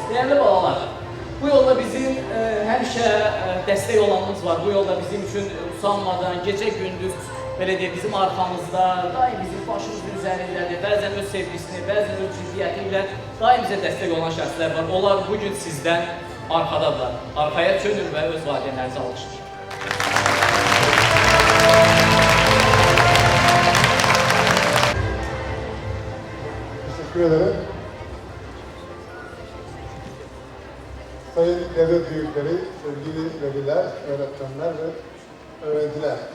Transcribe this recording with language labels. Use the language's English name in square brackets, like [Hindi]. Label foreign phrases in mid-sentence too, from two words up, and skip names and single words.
[Azerbaijani] Dəyərli balalar, bu yolda bizim həmişə dəstək olanımız var. Bu yolda bizim üçün usanmadan, gecə-gündüz belə deyək, bizim arxamızda, daim bizim başımızın üzərindədir. Bəzən öz sevgisini, bəzən öz ciddiyyəti ilə daim bizə dəstək olan şəxslər var. Onlar bugün sizdən arxadadırlar. Arxaya çönür və öz valideynlərinizi alışır. [Turkish] Teşekkür ederim. Sayın devlet büyükleri, sevgili veliler, öğretmenler ve öğrenciler.